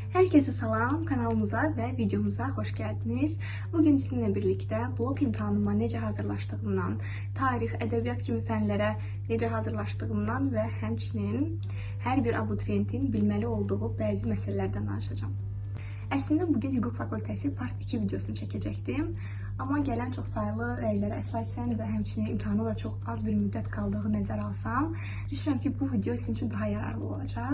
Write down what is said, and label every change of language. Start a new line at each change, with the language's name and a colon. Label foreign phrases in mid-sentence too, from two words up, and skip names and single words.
Turkish: Herkese salam, kanalımıza ve videomuza hoş geldiniz.
Azerbaijani: Bugün sizinle birlikte blok imtahanıma necə hazırlaşdığımdan, tarix, ədəbiyyat kimi fənlərə necə hazırlaşdığımdan və həmçinin hər bir abituriyentin bilməli olduğu bəzi məsələlərdən danışacağım. Əslində bugün Hüquq Fakültəsi Part 2 videosunu çəkəcəkdim. Amma gələn çox sayılı rəylərə əsasən və həmçinin imtahana da çox az bir müddət qaldığı nəzərə alsam, düşünürəm ki, bu video sizin üçün daha yararlı olacaq.